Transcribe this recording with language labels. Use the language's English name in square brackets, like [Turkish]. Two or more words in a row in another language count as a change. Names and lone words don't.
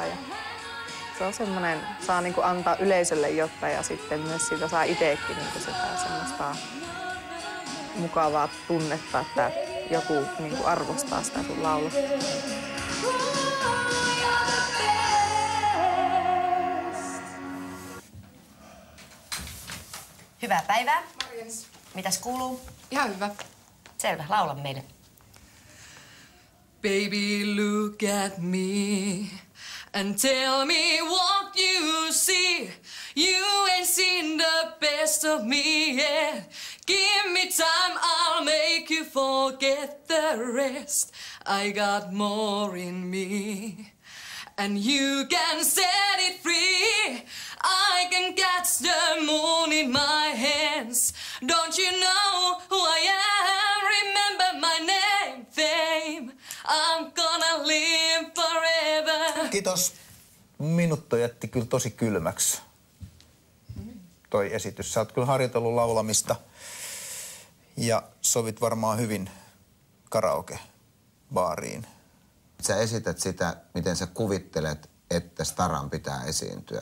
[Finnish] Ja se on semmoinen, saa niin kuin antaa yleisölle jotain ja sitten myös siitä saa itsekin niin sitä semmoista mukavaa tunnetta, että joku niin kuin arvostaa sitä sun laulua. Hyvää päivää. Morjens. Mitäs kuuluu? Ihan hyvä. Selvä, laula meille. [English] Baby, look at me and tell me what you see. You ain't seen the best of me yet. Give me time, I'll make you forget the rest. I got more in me. And you can set it free. I can catch the moon in my hands. Don't you know who I am? Remember my name, fame. I'm gonna live forever. [Finnish] Kiitos. Minut jätti kyllä tosi kylmäksi toi esitys. Sä oot kyllä harjoitellut laulamista ja sovit varmaan hyvin karaoke-baariin. Sä esität sitä, miten sä kuvittelet, että staran pitää esiintyä.